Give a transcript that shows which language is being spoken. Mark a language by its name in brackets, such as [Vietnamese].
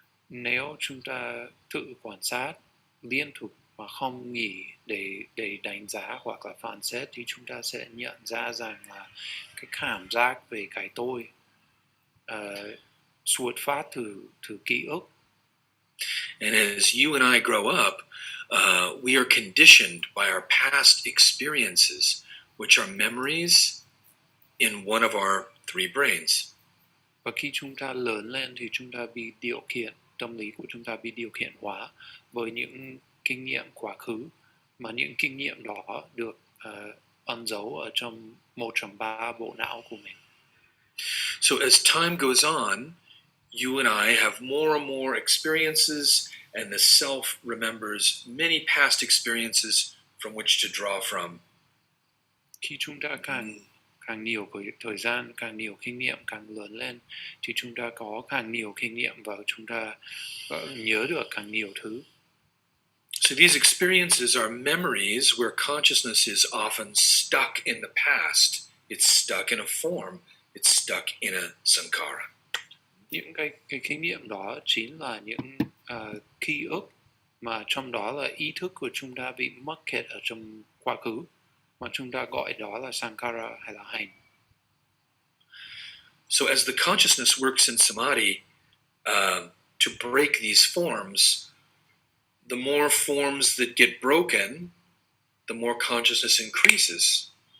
[Vietnamese] Nếu chúng ta tự quan sát liên tục mà không nghỉ để đánh giá hoặc là phán xét, thì chúng ta sẽ nhận ra rằng là cái cảm giác về cái tôi xuất phát từ ký ức. [English] And as you and I grow up, we are conditioned by our past experiences, which are memories in one of our 3 brains. [Vietnamese] Và khi chúng ta lớn lên thì chúng ta bị điều khiển, tâm lý của chúng ta bị điều khiển hóa với những kinh nghiệm quá khứ, mà những kinh nghiệm đó được ẩn giấu ở trong 1 trong 3 bộ não của mình. [English] So as time goes on, you and I have more and more experiences, and the self remembers many past experiences from which to draw from. [Vietnamese] Khi chúng ta càng nhiều thời gian, càng nhiều kinh nghiệm, càng lớn lên, thì chúng ta có càng nhiều kinh nghiệm và chúng ta nhớ được càng nhiều thứ. [English] So these experiences are memories where consciousness is often stuck in the past. It's stuck in a form. It's stuck in a sankhara. [Vietnamese] Những cái kinh nghiệm đó chính là những ký ức mà trong đó là ý thức của chúng ta bị mắc kẹt ở trong quá khứ, mà chúng ta gọi đó là sankhara hay là hành. [English] So as the consciousness works in samadhi to break these forms, the more forms that get broken, the more consciousness increases.